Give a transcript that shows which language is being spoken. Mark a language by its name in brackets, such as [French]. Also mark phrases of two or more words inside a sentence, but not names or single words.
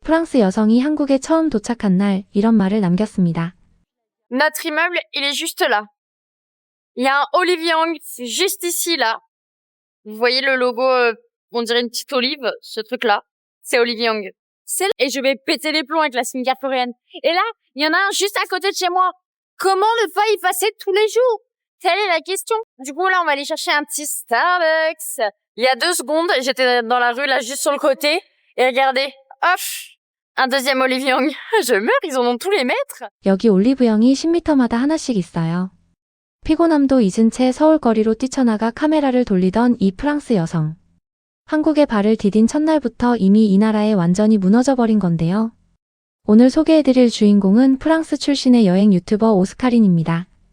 [Korean] 프랑스 여성이 한국에 처음 도착한 날 이런 말을 남겼습니다. [French] Notre immeuble, il est juste là. Il y a un Olivier Hong, c'est juste ici, là. Vous voyez le logo, on dirait une petite olive, ce truc-là. C'est Olivier Hong. C'est là. Et je vais péter les plombs avec la cimetière coréenne. Et là, il y en a un juste à côté de chez moi. Comment ne pas y passer tous les jours? Telle est la question. Du coup, là, on va aller chercher un petit Starbucks. Il y a 2 secondes, j'étais dans la rue, là, juste sur le côté. Et regardez, hop, un deuxième Olivier Hong. Je meurs, ils en ont tous les mètres. [Korean] 여기 올리브영이 10m마다 하나씩 있어요. 피곤함도 잊은 채 서울 거리로 뛰쳐나가 카메라를 돌리던 이 프랑스 여성. 한국에 발을 디딘 첫날부터 이미 이 나라에 완전히 무너져버린 건데요. 오늘 소개해드릴 주인공은 프랑스 출신의 여행 유튜버 오스카린입니다.